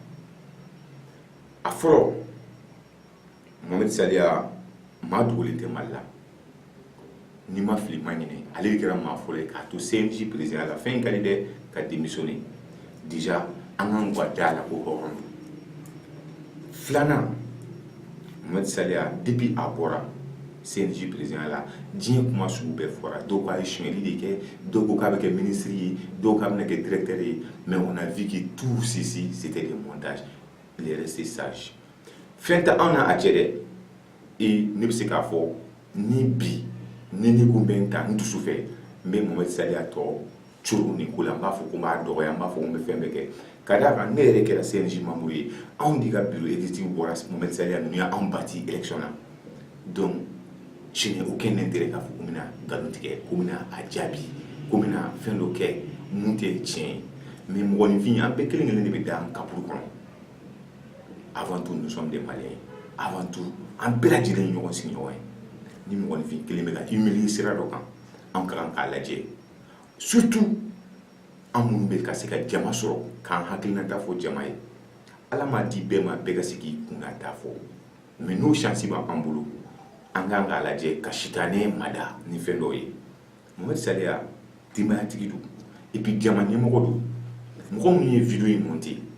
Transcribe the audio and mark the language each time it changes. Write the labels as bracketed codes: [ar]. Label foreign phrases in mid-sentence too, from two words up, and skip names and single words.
[bm] a fɔlɔ Mohamed Saliya maa dogolen tɛ Mali la n'i ma fili ma ɲinɛ ale de kɛra maa fɔlɔ ye k'a to CNJ président la fɛn in ka di dɛ ka démissionner déjà an kan ka da la ko hɔrɔn don filanan Mohamed Saliya depuis a bɔra CNJ président la diɲɛ kuma sugu bɛɛ fɔra dɔw k'a ye suɲɛli de kɛ dɔw ko k'a bɛ kɛ ministre ye dɔw k'a bɛna kɛ directeur ye [fr] mais on a vu que tout ceci c'était des montages il est resté sage [bm] fɛn tɛ an na a cɛ dɛ ne bɛ se k'a fɔ ni bi ni ne ko n bɛ n ta n dusu fɛ n bɛ Mohamed Saliya tɔ curu nin ko la n b'a fɔ ko n b'a dɔgɔya n b'a fɔ ko n bɛ fɛn bɛɛ kɛ ka d'a kan ne yɛrɛ kɛra CNJ membre ye anw de ka [fr] bureau exécutif [bm] bɔra Mohamed Saliya ninnu y'anw bati élection na [fr] donc je n'ai aucun [bm] intérêt k'a fɔ ko n bɛna nkalon tigɛ ko n bɛna a jaabi ko n bɛna fɛn dɔ kɛ mun tɛ tiɲɛ ye mais mɔgɔninfin an bɛɛ kelen kelen de bɛ da an kaburu kɔnɔ [fr] avant tout nous sommes des Maliens avant tout [bm] an bɛɛ lajɛlen ye ɲɔgɔn sigiɲɔgɔn ye ni mɔgɔninfin kelen bɛ ka humilier sira dɔ kan an ka kan k'a lajɛ surtout an minnu bɛ ka se ka jama sɔrɔ k'an hakilinata fɔ jama ye ala m'a di bɛɛ ma bɛɛ ka se k'i kunnata fɔ mais n'o chance b'an bolo an kan k'a lajɛ ka sitanɛ mada ni fɛn dɔw ye Mohamed Saliya denbayatigi don [fr] et puis [bm] jama ɲɛmɔgɔ don mɔgɔ minnu ye vidéo in monté